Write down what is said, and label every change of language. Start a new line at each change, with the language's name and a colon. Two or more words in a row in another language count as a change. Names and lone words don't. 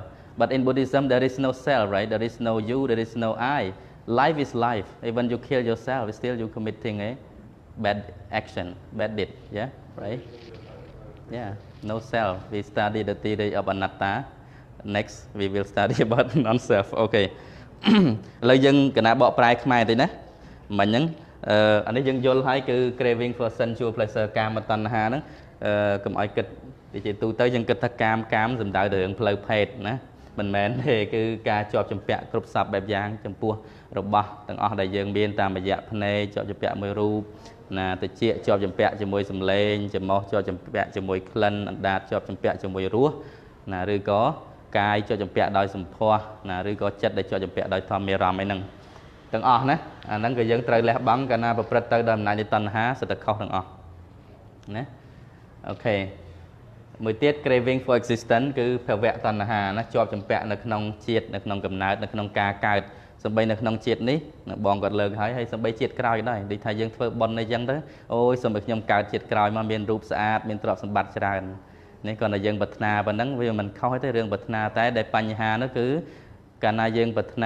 English: But in Buddhism, there is no self, right? There is no you, there is no I. Life is life. Even you kill yourself, still you committing a bad action, bad deed. Yeah, right? Yeah, no self. We study the theory of anatta. Next, we will study about non-self.
Khmer: Okay. ឥឡូវយើងកណាបកប្រែខ្មែរតិចណាមិញហ្នឹងអានេះយើងយល់ហើយគឺ
English: craving for sensual pleasure
Khmer: កាមតណ្ហាហ្នឹងកុំឲ្យគិតជាទូទៅយើងគិតថាកាមសំដៅទៅរឿងផ្លូវភេទណាមិនមែនទេគឺការជាប់ជំពាក់គ្រប់សពបែបយ៉ាងចំពោះរបស់ទាំងអស់ដែលយើងមានតាមរយៈភ្នែកជាប់ជំពាក់មួយរូបណាតិចជាប់ជំពាក់ជាមួយសម្លេងច្រមុះជាប់ជំពាក់ជាមួយក្លិនអណ្ដាតជាប់ជំពាក់ជាមួយរសណាឬក៏កាយ ជាប់ជំពាក់ដោយសម្ផស្សណាឬក៏ចិត្តដែលជាប់ជំពាក់ដោយធម្មអារម្មណ៍អីហ្នឹងទាំងអស់ណាអាហ្នឹងក៏យើងត្រូវលះបង់កាលណាប្រព្រឹត្តទៅដោយអំណាចនៃតណ្ហាសិតតែខុសទាំងអស់ណាអូខេមួយទៀត
English: craving for existence
Khmer: គឺភវៈតណ្ហាណាជាប់ជំពាក់នៅក្នុងជាតិនៅក្នុងកំណើតនៅក្នុងការកើតសំបីនៅក្នុងជាតិនេះបងគាត់ លើកហើយសំបីជាតិក្រោយដែរដូចថាយើងធ្វើបុណ្យអីចឹងទៅអូយសំបីខ្ញុំកើតជាតិក្រោយមកមានរូបស្អាតមានទ្រព្យសម្បត្តិច្រើននេះគាត់តែយើងប្រាថ្នាប៉ុណ្ណឹងវាមិនខុសទេរឿងប្រាថ្នាតែដែលបញ្ហានោះគឺកាលណាយើងប្រាថ្នា